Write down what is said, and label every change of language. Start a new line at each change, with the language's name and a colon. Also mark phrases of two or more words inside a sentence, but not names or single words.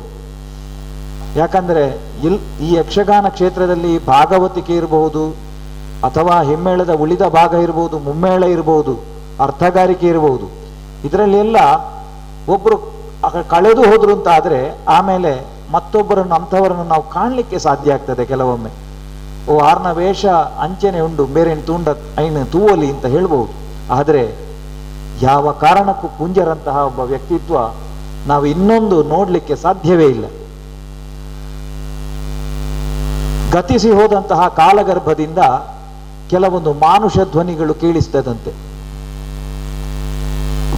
Kannada: ಯಾಕಂದರೆ ಈ ಯಕ್ಷಗಾನ ಕ್ಷೇತ್ರದಲ್ಲಿ ಭಾಗವತಿಕೆ ಇರಬಹುದು, ಅಥವಾ ಹಿಮ್ಮೇಳದ ಉಳಿದ ಭಾಗ ಇರಬಹುದು, ಮುಮ್ಮೇಳ ಇರಬಹುದು, ಅರ್ಥಗಾರಿಕೆ ಇರಬಹುದು. ಇದರಲ್ಲೆಲ್ಲ ಒಬ್ಬರು ಕಳೆದು ಹೋದ್ರು ಅಂತ ಆದರೆ ಆಮೇಲೆ ಮತ್ತೊಬ್ಬರನ್ನು ಅಂಥವರನ್ನು ನಾವು ಕಾಣಲಿಕ್ಕೆ ಸಾಧ್ಯ ಆಗ್ತದೆ ಕೆಲವೊಮ್ಮೆ.
Tulu: ಆರ್ನ ವೇಷ ಅಂಚನೆ ಉಂಡು ಬೇರೆ ತೂಂಡ ಐನು ತೂವಲಿ
Kannada: ಅಂತ ಹೇಳ್ಬೋದು. ಆದರೆ ಯಾವ ಕಾರಣಕ್ಕೂ ಪೂಂಜರಂತಹ ಒಬ್ಬ ವ್ಯಕ್ತಿತ್ವ ನಾವು ಇನ್ನೊಂದು ನೋಡಲಿಕ್ಕೆ ಸಾಧ್ಯವೇ ಇಲ್ಲ. ಗತಿಸಿ ಹೋದಂತಹ ಕಾಲಗರ್ಭದಿಂದ ಕೆಲವೊಂದು ಮಾನುಷ ಧ್ವನಿಗಳು ಕೇಳಿಸ್ತದಂತೆ.